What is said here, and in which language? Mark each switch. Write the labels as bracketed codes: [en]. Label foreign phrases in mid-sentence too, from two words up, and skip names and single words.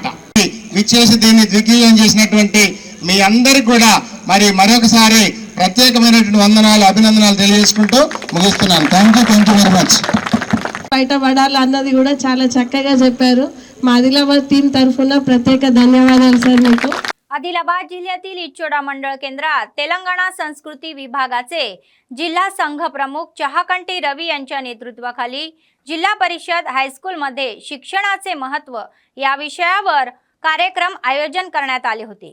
[te] విచ్చేసి దీన్ని దిగ్విజయం చేసినటువంటి మీ అందరికి కూడా మరొకసారి ప్రత్యేకమైనటువంటి వందనాలు, అభినందనాలు తెలియజేసుకుంటూ ముగిస్తున్నాను. [en] thank you very much. [te] బయటపడాలి అన్నది కూడా చాలా చక్కగా చెప్పారు. మా ఆదిలాబాద్ టీం తరఫున ప్రత్యేక ధన్యవాదాలు సార్ మీకు. [mr] आदिलाबाद जिल्ह्यातील इच्चोडा मंडळ केंद्रात तेलंगणा संस्कृती विभागाचे जिल्हा संघ प्रमुख चहाकंटी रवी यांच्या नेतृत्वाखाली जिल्हा परिषद हायस्कूलमध्ये शिक्षणाचे महत्त्व या विषयावर कार्यक्रम आयोजन करण्यात आले होते.